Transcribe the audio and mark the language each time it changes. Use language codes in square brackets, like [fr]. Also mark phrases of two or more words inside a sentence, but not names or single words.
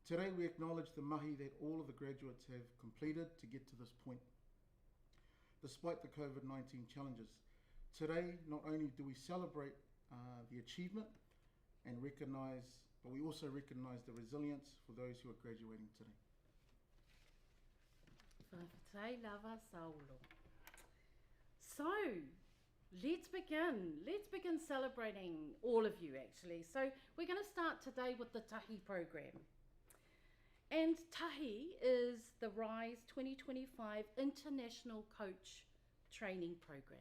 [en] Today we acknowledge the mahi that all of the graduates have completed to get to this point. Despite the COVID-19 challenges, today not only do we celebrate the achievement and recognise, but we also recognise the resilience for those who are graduating today. Whakatei lava saulo. So, let's begin celebrating all of you actually. So we're going to start today with the Tahi program. And Tahi is the Rise2025 International Coach Training Program.